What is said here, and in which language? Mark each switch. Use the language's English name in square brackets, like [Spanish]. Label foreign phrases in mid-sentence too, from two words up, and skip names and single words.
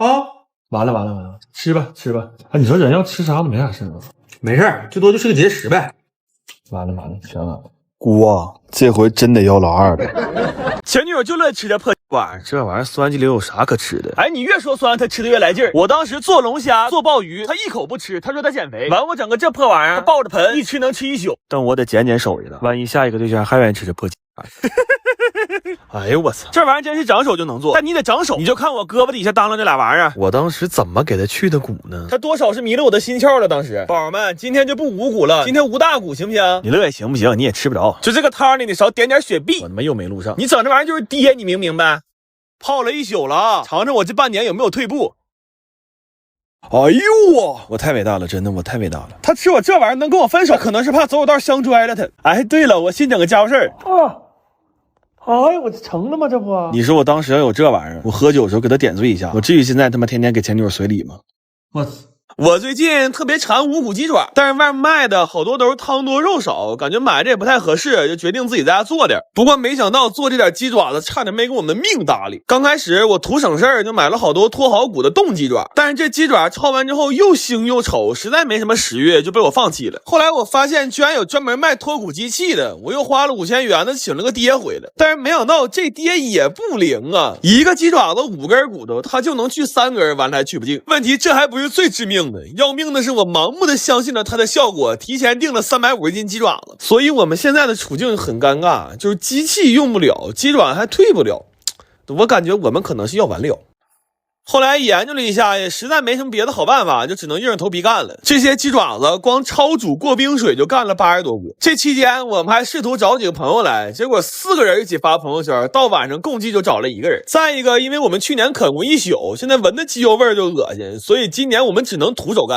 [Chinese] 完了，吃吧。你說人要吃啥都沒啥事嗎？沒事，最多就是個結石唄。完了，全完了。姑啊，這回真得要老二了。前女友就樂意吃這破玩意兒，這玩意兒酸雞柳有啥可吃的？哎，你越說酸，他吃的越來勁兒。我當時做龍蝦，做鮑魚，他一口不吃，他說他減肥。完，我整個這破玩意兒，他抱着盆一吃能吃一宿。但我得減手去了，萬一下一個對象還願意吃這破雞。哎呦我操，這玩意兒真是長手就能做，但你得長手。你就看我胳膊底下當啷這倆玩意兒，我當時怎麼給他去的骨呢？他多少是迷了我的心竅了。當時寶兒們，今天就不無骨了，今天無大骨行不行？你樂意行不行？你也吃不着。就這個湯裡你少點點雪碧。我他媽又沒錄上，你整這玩意兒就是爹，你明不明白？泡了一宿了，嘗嘗我這半年有沒有退步。哎呦我太偉大了，真的我太偉大了。他吃我這玩意兒能跟我分手，可能是怕走有道相拽了他。哎，對了，我新整個家務事兒。哎呀，我這成了嗎？這不，你說我當時要有這玩意兒，我喝酒的時候給他點綴一下，我至於現在他媽天天給前女友隨禮嗎？我最近特別饞無骨雞爪，但是外面賣的好多都是湯多肉少，感覺買這也不太合適，就決定自己在家做點。不過沒想到做這點雞爪子差點沒給我們命搭理。剛開始我圖省事兒就買了好多脫好骨的凍雞爪，但是這雞爪焯完之後又腥又醜，實在沒什麼食慾，就被我放棄了。後來我發現居然有專門賣脫骨機器的，我又花了5000元的請了個爹回來，但是沒想到這爹也不靈啊，一個雞爪子5根骨頭，他就能去3根，完了還去不淨。問題這還不是最致命的，要命的是我盲目的相信了它的效果，提前訂了350斤雞爪子，所以我們現在的處境很尷尬，就是機器用不了，雞爪還退不了，我感覺我們可能是要完了。後來研究了一下，也實在沒什麼別的好辦法，就只能硬着頭皮幹了。這些雞爪子光焯煮過冰水就幹了80多個。這期間我們還試圖找幾個朋友來，結果4個人一起發朋友圈，到晚上共計就找了1個人。再一個，因為我們去年啃過一宿，現在聞的雞油味就惡心，所以今年我們只能徒手幹。